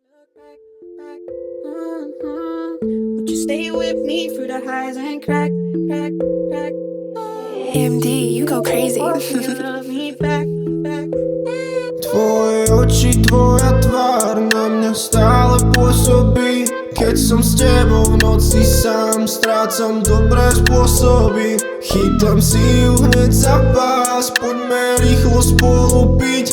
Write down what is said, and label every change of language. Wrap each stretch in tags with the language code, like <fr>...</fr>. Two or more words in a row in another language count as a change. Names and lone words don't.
<en>Would you stay with me through the highs and crack? AMD, you go crazy. Love me back.</en> <sk>Tvoje oči, tvoja tvár na mňa stále pôsobí. Keď som s tebou v noci sám, strácam dobré spôsoby. Chytám si ju hneď za pás, poďme rýchlo spolu piť.</sk>